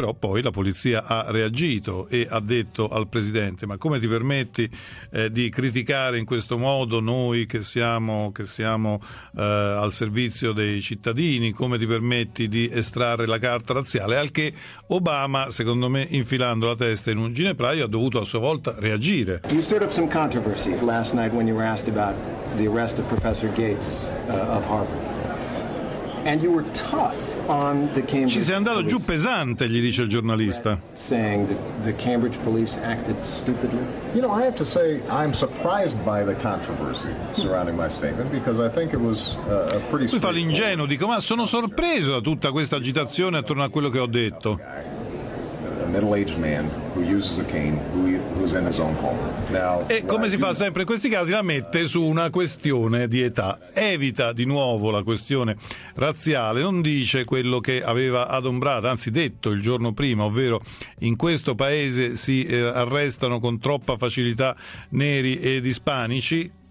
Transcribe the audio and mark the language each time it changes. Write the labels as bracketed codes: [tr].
[it] Però poi la polizia ha reagito e ha detto al presidente: ma come ti permetti di criticare in questo modo noi che siamo al servizio dei cittadini, come ti permetti di estrarre la carta razziale? Al che Obama, secondo me infilando la testa in un ginepraio, ha dovuto a sua volta reagire. [en] You stirred up some controversy last night when you were asked about the arrest of Professor Gates of Harvard. And you were tough on the Cambridge. [it] Ci sei andato giù pesante, gli dice il giornalista. [en] Saying that the Cambridge police acted stupidly. You know, I have to say I'm surprised by the controversy surrounding my statement because I think it was a pretty. [it] Lui fa l'ingenuo, dico: ma sono sorpreso da tutta questa agitazione attorno a quello che ho detto. [en] Middle-aged man who uses a cane who's in his own home. [it] Now, e come si fa sempre in questi casi, la mette su una questione di età, evita di nuovo la questione razziale, non dice quello che aveva adombrato, anzi detto il giorno prima, ovvero: in questo paese si arrestano con troppa facilità neri ed ispanici.